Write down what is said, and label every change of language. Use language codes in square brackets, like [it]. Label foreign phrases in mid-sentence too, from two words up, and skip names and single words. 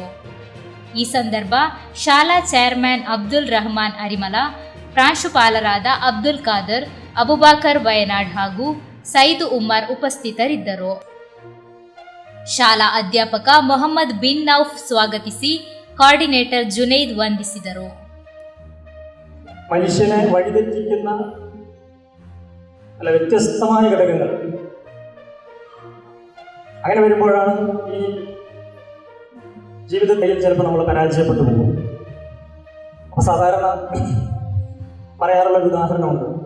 [kn] ಈ ಸಂದರ್ಭ ಶಾಲಾ ಚೇರ್ಮನ್ ಅಬ್ದುಲ್ ರಹಮಾನ್ ಅರಿಮಲ, ಪ್ರಾಂಶುಪಾಲರಾದ ಅಬ್ದುಲ್ ಖಾದರ್, ಅಬುಬಾಕರ್ ವಯನಾಡ್ ಹಾಗೂ ಸೈದು ಉಮ್ಮರ್ ಉಪಸ್ಥಿತರಿದ್ದರು. ಶಾಲಾ ಅಧ್ಯಾಪಕ ಮೊಹಮ್ಮದ್ ಬಿನ್ ನೌಫ್ ಸ್ವಾಗತಿಸಿ, ಕೋಆರ್ಡಿನೇಟರ್ ಜುನೈದ್ ವಂದಿಸಿದರು. [ml] മനുഷ്യനെ വഴിതെറ്റിക്കുന്ന വ്യത്യസ്തമായ ഘടകങ്ങൾ അങ്ങനെ വരുമ്പോഴാണ് ഈ ജീവിതത്തിൽ ചിലപ്പോൾ നമ്മൾ പരാജയപ്പെട്ടു പോകും. അപ്പോൾ സാധാരണ പറയാറുള്ള ഒരു ഉദാഹരണമുണ്ട്.